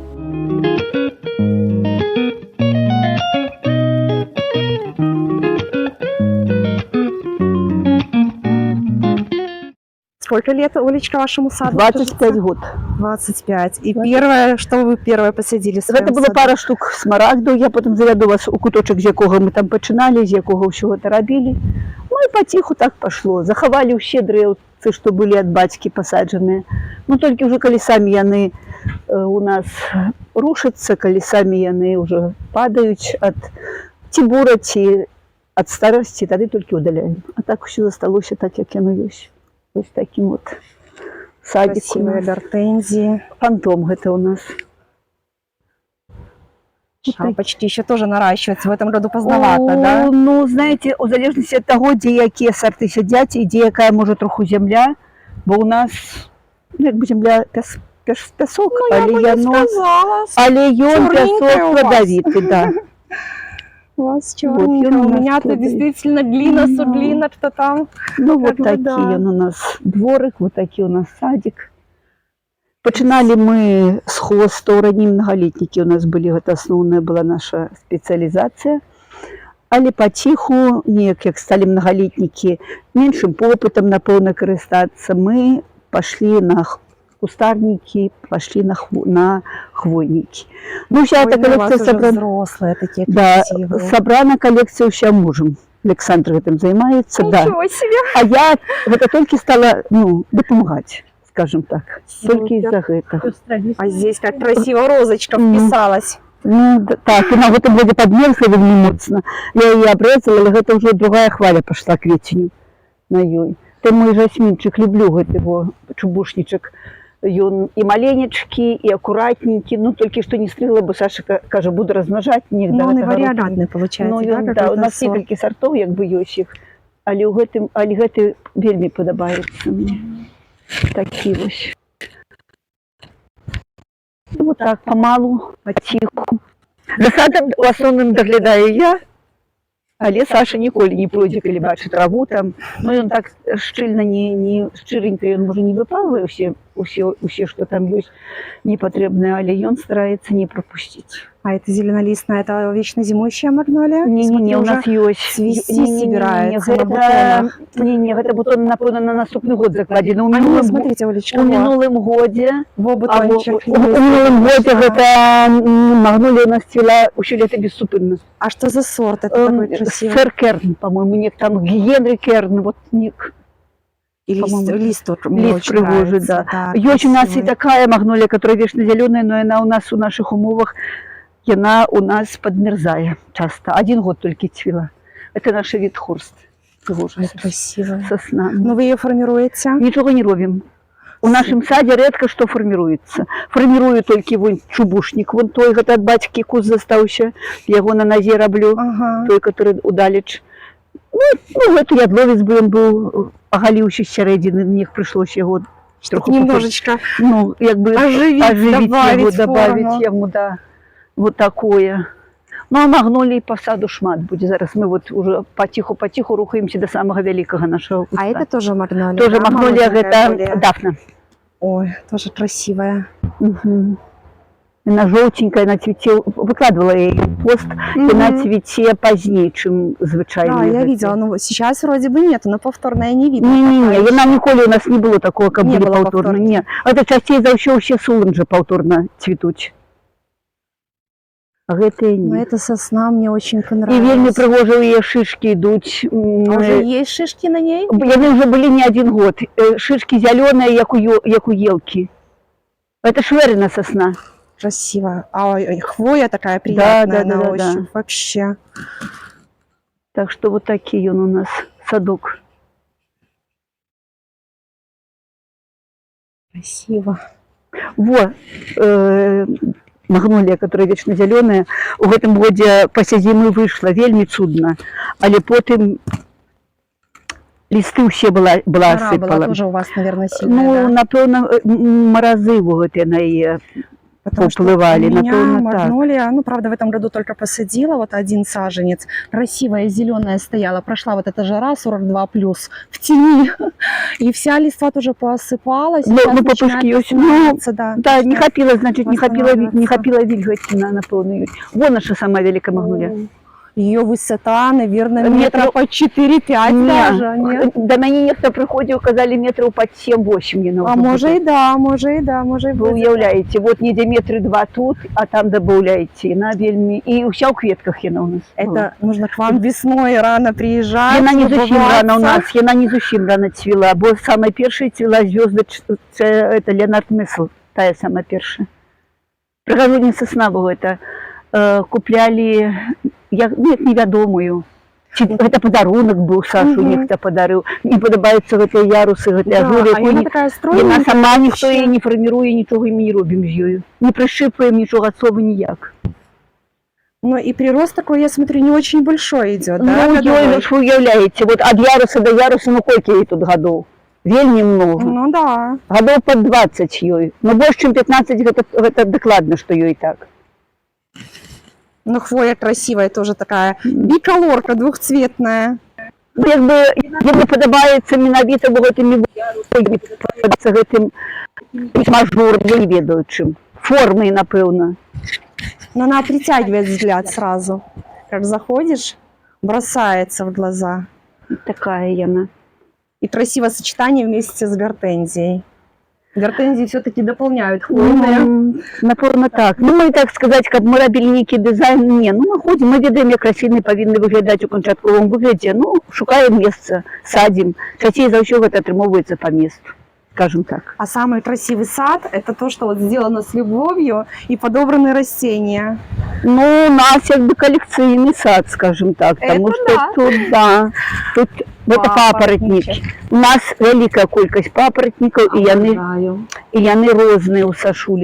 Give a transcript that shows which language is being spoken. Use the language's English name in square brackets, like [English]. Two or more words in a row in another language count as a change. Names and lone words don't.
[Russian] Сколько лет, Олечка, вашему саду? 25 год. 25. И первое, что вы первое посадили в своем [Belarusian] Гэта было [Russian] саду? [Belarusian] пара штук смарагдаў, я потым завяду вас у куточак, з якога мы там пачыналі, з якога ўсё гэта рабілі. Ну і паціху так пашло. Захавалі ўсе дрэўцы, што былі ад бацькі пасаджаныя. Ну толькі ўжо калі самі яны у нас рушацца, калі самі яны ўжо падаюць ад ці бура, ці ад старасці, тады толькі удаляем. А так усё засталося так, як яно ёсць. [Russian] Ось таким вот садик. Красивые гортензии. [Belarusian] Фантом гэта у нас. [Russian] Шапочки еще тоже наращиваются. В этом году поздновато, да? Ну, знаете, [Belarusian] у залежнасці ад таго, дзе якія сорты сядзяць і дзе якая можа троху зямля, бо у нас, ну, як бы земля пясок, Ну, але [Russian] я бы не сказала. [Belarusian] але ён [Russian] Чёрненькая [Belarusian] пясок [Russian] у вас. плодовитый, да. У вас Вот, черненько. он у У нас меня-то плодовитый. действительно глина, Ну. суглина, что там. Ну, вот Как бы [Belarusian] такі [Russian] да. [Belarusian] ён у нас дворик, вот такі у нас садик. Пачыналі мы з хвостаў, раней многолетнікі у нас былі, гэта асноўная была наша спецыялізацыя. Але паціху, неяк як сталі многолетнікі меншым попытам, напэўна, карыстацца, мы пашлі на кустарнікі, пашлі на хвойнікі. Ну, [Russian] вся эта Ой, у вас коллекция уже собрана. взрослые такие Да, красивые. [Belarusian] собрана коллекция ўся мужем. Александр гэтым займаецца, да. [Russian] Ничего себе. [Belarusian] А я гэта толькі стала, ну, дапамагаць, [Russian] скажем так. [Belarusian] Толькі [Russian] Супер. [Belarusian] из-за гэтага. [Russian] А здесь как красиво розочка вписалась. [Belarusian] Ну, так, і на гэтым годзе падмерзла вельмі моцна. Я яе абрэзала, але гэта ўжо другая хваля пашла кветеню на ёй. Ты мой жасмінчык, люблю гэты его чубушнічак. Ён і маленечкі, і акуратненькі, ну толькі што не стрыгла, бо Саша кажа, буду размнажаць, не Ну, [Russian] да он и [Belarusian] гэтага [Russian] варіагатный [Belarusian] року. [Russian] получается, Ну, да, [Belarusian] ён, да, [Russian] какой-то у нас сорт. [Belarusian] некалькі сартоў, як бы ёсць іх, але гэты вельмі падабаецца мне. Такі вось. Ну, вот так, памалу, паціху. За садам у асноўным даглядаю я, але Саша ніколі не пройдзе, калі бачыць траву там. Ну, ён так шчыльна, не шчыренька, ён можа не выпалвае усе, што там ёсць непатрэбнае, але ён стараецца не прапусціць. [Russian] А это зеленолистная, это вечно зимующая магнолия? [Belarusian] Не, у [Russian] Смотри, [Belarusian] нас ёсць. [Russian] цвести собирается на [Belarusian] гэта, [Russian] бутонах. [Belarusian] гэта бутон, напэўна, на наступны год закладзены. [Russian] А ну, смотрите, Олечка, [Belarusian] У мінулым годзе, [Russian] во бутончик. [Belarusian] у мінулым годзе гэта магнолія у нас цвіла ўсё лета бессупынна. [Russian] А что за сорт? Это такой красивый. Сэр Керн, по-моему, нек там Генри Керн, вот ник. И по-моему, лист тоже мне Лист очень пригожий, нравится. да. Есть у нас и красивый. такая магнолия, которая вечно зеленая, но она у нас у наших умовах, она у нас подмерзая часто. 1 год только цвела. Это наш вид хорст. Ой, красивая. Сосна. Но вы ее формируете? Ничего не робим. У нашем саде редко что формируется. Формирую только вон чубушник, вон той, от батьки куст застаўся, я его на нозе роблю, Ага. той, который удалеч. [Belarusian] Ну, гэта ядловец бы ён быў, агаліўся з сярэдзіны, мне прыйшлося яго [Russian] Чтоб немножечко [Belarusian] ну, як бы [Russian] оживить, [Belarusian] яго, [Russian] добавить добавить форму. [Belarusian] яму, да, вот такое. Ну, а магнолій па саду шмат будзе. Зараз мы вот уже паціху рухаемся до самага вялікага нашага куста. [Russian] А это тоже магнолия? Тоже да, [Belarusian] магнолія, [Russian] молоденькая [Belarusian] гэта [Russian] более? [Belarusian] дафна. [Russian] Ой, тоже красивая. Угу. [Belarusian] Яна жоўценькая, на цвіце, выкладывала яе пост, яна цвіце пазней, чым звычайна. [Russian] Да, я видела, ну сейчас вроде бы нету, но повторная не видно. [Belarusian] Не, яна ніколі у нас не было такого, каб Не былі [Russian] было [Belarusian] паўторна. паўторкі. Не, это часцей за ўсё ўсе суланжы паўторна цвітуць. А гэтыя [Russian] Но [Belarusian] не. [Russian] эта сосна мне очень [Belarusian] І вельмі [Russian] понравилась. [Belarusian] прыгожа ў яе шышкі ідуць. [Russian] А уже есть шишки на ней? [Belarusian] Яны ўжо былі [Russian] не один год. [Belarusian] Шишкі зялёныя, як у елкі. [Russian] Это шверына сосна. Красиво. А хвоя такая приятная на ощупь. Вообще. Так что вот такие он у нас садок. Красиво. Во, магнолія, которая вечно зеленая, [Belarusian] у гэтым годзе пасля зімы выйшла вельмі цудна, але потым лісты ўсе была [Russian] Была [Belarusian] асыпала. [Russian] тоже у вас, наверное, сильная, Ну, да? [Belarusian] напэўна, маразы гэтыя на яе [Russian] Потому что поплывали, у меня [Belarusian] напэўна, так. [Russian] магнолия, ну, правда, в этом году только посадила, вот один саженец, красивая, зеленая стояла, прошла вот эта жара 42+, в тени, и вся листва тоже поосыпалась. Ну, сейчас попышки начинает есть. восстанавливаться, да. [Belarusian] Да, не хапіла, значит, не [Russian] восстанавливаться. [Belarusian] хапіла вільгаці на напэўна. Вон наша самая вялікая магнолія. [Russian] Ее высота, наверное, Метров- метров по 4-5 даже, нет? [Belarusian] До мяне нехто прыходзіў, казалі метраў пад 7-8 яна [Russian] А [Belarusian] ўжо [Russian] может [Belarusian] будзе. [Russian] и да, может и да, может и Вы будет. [Belarusian] уяўляеце, вот недзе метры 2 тут, а там дабаўляеце. Яна вельмі... І ўся ў кветках яна у нас. [Russian] Это нужно к вам весной рано приезжать. [Belarusian] Яна не зусім рана у [Russian] любоваться. [Belarusian] нас, яна не зусім рана цвіла, бо самая першая цвіла звёзда, это Леонард Месл, тая самая першая. Прыгажуня сосна была, это куплялі, як невядомую. Ці гэта падарунак быў, Сашу нехта падарыў. Мне падабаюцца гэтыя ярусы, гэтыя [Russian] Да, [Belarusian] ажуры. а яна такая Яна [Russian] стройненькая. [Belarusian] сама ніхто [Russian] вообще. [Belarusian] яе не фарміруе, нічога мы не робім з ёю. Не прышыпаем нічога ад слова ніяк. [Russian] Ну и прирост такой, я смотрю, не очень большой идет, да? Ну, годовой? [Belarusian] ёй, ж вы уяўляеце, вот ад яруса до яруса, ну колькі ёй тут гадоў? Вельмі много. [Russian] Ну да. [Belarusian] Гадоў пад 20 ёй. Но больш, чым 15, гэта дакладна, што ёй так. [Russian] Ну хвоя красивая тоже такая. Биколорка двухцветная. [Belarusian] Ну, якби падабаецца менавіта гэтымі ярусамі, падабаецца гэтым мажорам, я не ведаю чым. Формай, напэўна. [Russian] Но она притягивает взгляд сразу. Как заходишь, бросается в глаза. [Belarusian] Такая яна. [Russian] И красивое сочетание вместе с гортензией. Гортензии все-таки дополняют хвойные. [Belarusian] Напэўна, так. Ну, мы, так сказаць, каб мы рабілі нейкі дызайн, не. Ну, мы ходзім, мы ведаем, як расліны павінны выглядаць у канчатковым выглядзе. Ну, шукаем месца, садзім. Часцей за ўсё гэта атрымоўваецца па месту, [Russian] скажем так. А самый красивый сад – это то, что вот сделано с любовью и подобраны растения. [Ukrainian] Ну, у нас як бы коллекційний сад, [Russian] скажем так, [Ukrainian] тому [Russian] Это [Ukrainian] що [Russian] да. тут, да, тут это папоротник. [Ukrainian] У нас велика кількість папоротників, і [Belarusian] яны розныя у Сашулі.